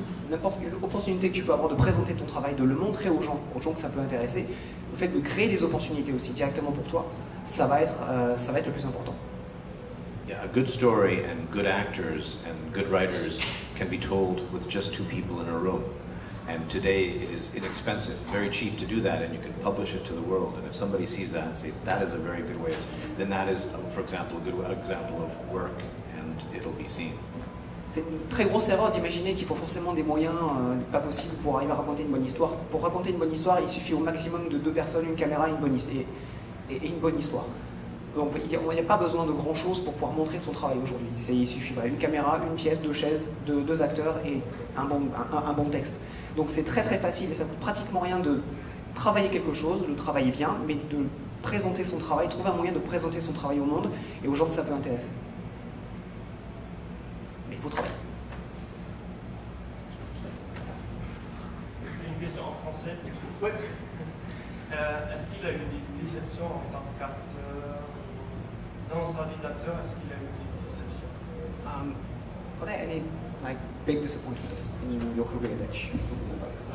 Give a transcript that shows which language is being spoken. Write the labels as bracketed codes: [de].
[fr] N'importe quelle opportunité que tu peux avoir de présenter ton travail, de le montrer aux gens que ça peut intéresser, le fait de créer des opportunités aussi directement pour toi, ça va être le plus important. [en] Yeah, a good story and good actors and good writers can be told with just two people in a room. And today it is inexpensive, very cheap to do that, and you can publish it to the world. And if somebody sees that and say, that is a very good way, then that is, for example, a good example of work, and it'll be seen. [fr] C'est une très grosse erreur d'imaginer qu'il faut forcément des moyens pas possibles pour arriver à raconter une bonne histoire. Pour raconter une bonne histoire, il suffit au maximum de 2 personnes, une caméra et une bonne histoire. Donc il n'y a pas besoin de grand chose pour pouvoir montrer son travail aujourd'hui. Il suffit une caméra, une pièce, 2 chaises, 2 acteurs et un bon texte. Donc c'est très très facile et ça coûte pratiquement rien de travailler quelque chose, de le travailler bien, mais de présenter son travail, trouver un moyen de présenter son travail au monde et aux gens que ça peut intéresser. Mais il faut travailler. J'ai une question en français. Ouais. Est-ce qu'il a eu des déceptions en tant qu'acteur, dans sa vie d'acteur, est-ce qu'il a eu des déceptions? [en] Are there any big disappointments in your career that you know about?